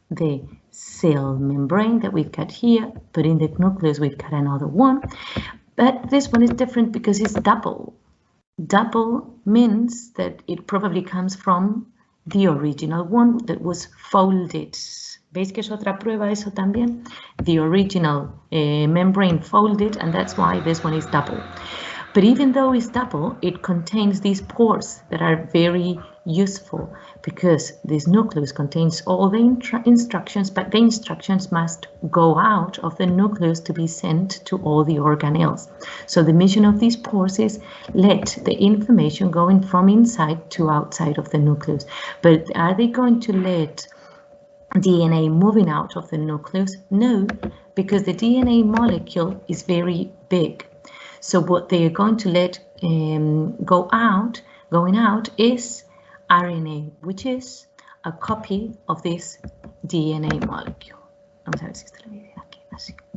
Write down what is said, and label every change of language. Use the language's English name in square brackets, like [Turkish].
[English] the cell membrane that we've got here, but in the nucleus we've got another one. But this one is different because it's double. Double means that it probably comes from the original one that was folded. [Spanish] ¿Veis que es otra prueba eso también? [English] The original membrane folded, and that's why this one is double. But even though it's double, it contains these pores that are very useful because this nucleus contains all the instructions, but the instructions must go out of the nucleus to be sent to all the organelles. So the mission of these pores is let the information going from inside to outside of the nucleus. But are they going to let DNA moving out of the nucleus? No, because the DNA molecule is very big. So what they are going to let going out is RNA, which is a copy of this DNA molecule. [Spanish] Vamos a ver si esto lo voy a aquí, así.